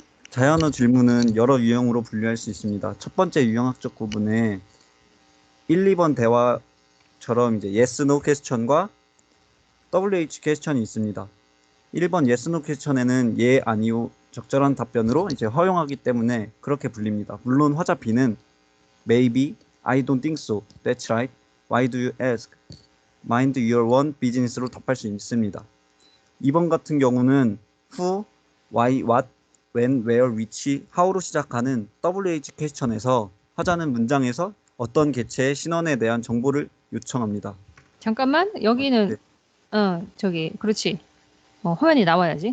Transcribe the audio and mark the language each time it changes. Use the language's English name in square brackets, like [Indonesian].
[Korean] 자연어 질문은 여러 유형으로 분류할 수 있습니다. 첫 번째 유형학적 구분에 1, 2번 대화처럼 이제 yes, no 퀘스천과 WH 퀘스천이 있습니다. 1번 yes, no 퀘스천에는 예, 아니요 적절한 답변으로 이제 허용하기 때문에 그렇게 불립니다. 물론 화자 B는 [English] maybe, I don't think so, that's right, why do you ask, mind your own business [Korean] 로 답할 수 있습니다. 2번 같은 경우는 who, why, what, when, where, which, how로 시작하는 WH 퀘스천에서 화자는 문장에서 어떤 개체의 신원에 대한 정보를 요청합니다. 잠깐만, 여기는, 네. 저기, 그렇지. 화면이 나와야지.